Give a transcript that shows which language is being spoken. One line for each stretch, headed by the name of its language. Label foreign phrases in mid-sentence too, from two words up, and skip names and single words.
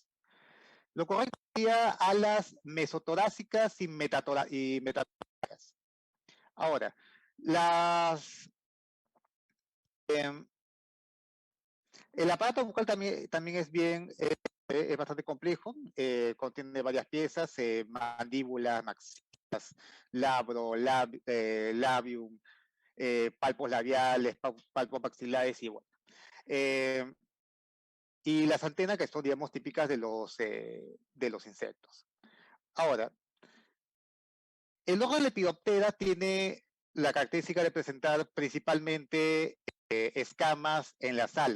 Spanish: Lo correcto sería alas mesotorácicas y metatórácicas. Ahora, eh, el aparato bucal también es bastante complejo, contiene varias piezas: mandíbula, maxilas, labium, palpos labiales, palpos maxilares y bueno. Y las antenas, que son, digamos, típicas de los insectos. Ahora, el órgano Lepidoptera tiene la característica de presentar principalmente escamas en las alas.